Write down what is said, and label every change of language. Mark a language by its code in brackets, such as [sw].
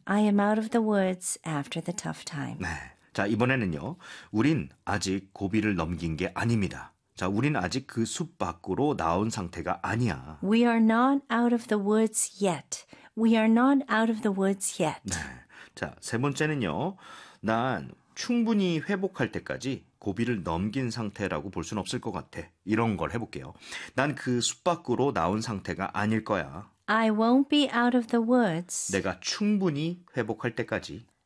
[en] I am out of the woods after the tough time. [ko] 네. 자, 이번에는요. 우린 아직 고비를 넘긴 게 아닙니다. 자, 우린 아직 그 숲 밖으로 나온 상태가 아니야. [en] We are not out of the woods yet. We are not out of the woods yet. [ko] 네. 자, 세 번째는요. 난 충분히 회복할 때까지 고비를 넘긴 상태라고 볼 순 없을 것 같아. 이런 걸 해볼게요. 난 그 숲 밖으로 나온 상태가 아닐 거야. [en] I won't be out of the woods. [ko] 내가 충분히 회복할 때까지.